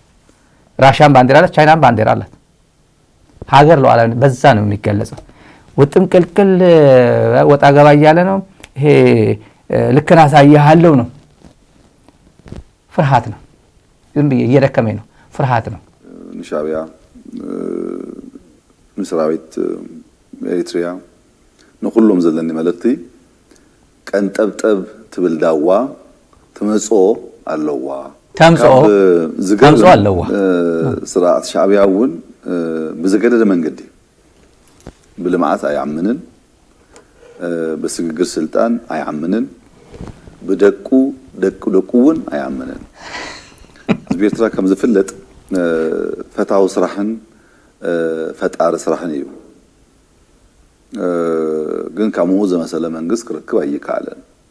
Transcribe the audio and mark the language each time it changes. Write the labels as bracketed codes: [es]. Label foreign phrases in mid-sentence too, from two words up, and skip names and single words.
[am] ራሽያን ባንዲራ አላት፣ ቻይናን ባንዲራ አላት። ሀገር ሉዓላዊነት በዛ ነው የሚገለጸው። ውጥም ቅልቅል ወጣ ገባ እያለ ነው። ይሄ ልክን አሳይሃለሁ ነው። ፍርሃት ነው። ዝም ብዬ እየደከመኝ ነው። ፍርሃት ነው። [ti] ሻዕቢያ ምስራዊት ኤሪትሪያ ንኩሎም ዘለኒ መልእክቲ ቀንጠብጠብ ትብል ዳዋ ትመጽኦ ኣለዋ ተምጽኦ ኣለዋ ስርዓት ሻዕቢያ እውን ብዘገደደ መንገዲ ብልምዓት ኣይዓምንን በስግግር ስልጣን ኣይዓምንን ብደቁ እውን ኣይዓምንን ህዝቢ ኤርትራ ከም ዝፍለጥ ፈታዊ ስራሕን ፈጣሪ ስራሕን እዩ ግን ከምኡ ዝመሰለ መንግስት ክርክብ ኣይከኣለን